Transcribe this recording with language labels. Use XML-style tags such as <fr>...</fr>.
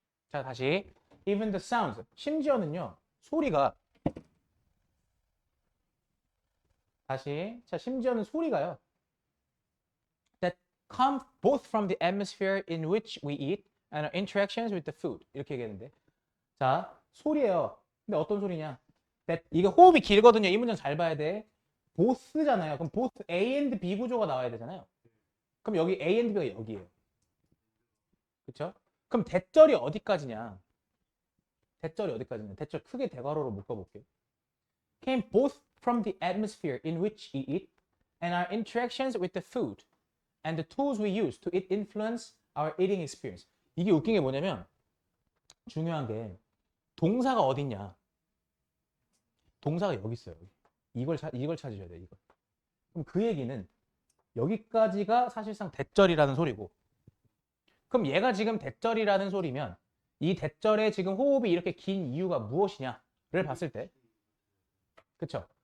<en>자 다시 even the sounds,</en> <ko>심지어는요 소리가 다시 자 심지어는 소리가요</ko> <en>that come both from the atmosphere in which we eat and our interactions with the food</en> <ko>이렇게 얘기했는데 자 소리예요. 근데 어떤 소리냐? that 이게 호흡이 길거든요. 이 문장 잘 봐야 돼. both잖아요. 그럼 both A and B 구조가 나와야 되잖아요. 그럼 여기 A and B가 여기예요. 그렇죠? 그럼 대절이 어디까지냐? 대절이 어디까지냐? 대절 크게 대괄호로 묶어볼게요.</ko> <en>Came both from the atmosphere in which we eat and our interactions with the food and the tools we use to influence our eating experience.</en> <ko>이게 웃긴 게 뭐냐면 중요한 게 동사가 어딨냐? 동사가 여기 있어요. 이걸 찾으셔야 돼요. 이거. 그럼 그 얘기는 여기까지가 사실상 대절이라는 소리고 그럼 얘가 지금 대절이라는 소리면 이 대절에 지금 호흡이 이렇게 긴 이유가 무엇이냐를 봤을 때 그쵸?</ko>